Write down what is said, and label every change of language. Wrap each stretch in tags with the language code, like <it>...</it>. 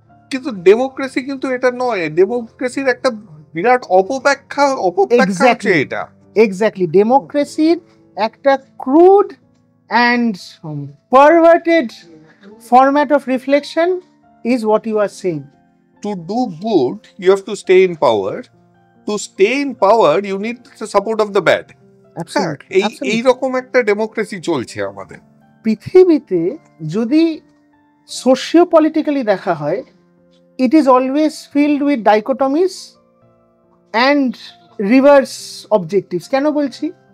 <bn>কিন্তু ডেমোক্রেসি কিন্তু এটা নয়, ডেমোক্রেসির একটা বিরাট অপব্যাখ্যা হচ্ছে এটা।</bn> <en>exactly,</en> <bn>ডেমোক্রেসির একটা</bn> <en>Crude and perverted format of reflection is what you are saying. To do good, you have to stay in power. To stay in power, you need the support of the bad.</en> <bn>এই রকম একটা democracy চলছে আমাদের পৃথিবীতে। যদি socio politically দেখা হয়,</bn> <en>It is always filled with dichotomies and reverse objectives.</en> <bn>কেন বলছি?</bn>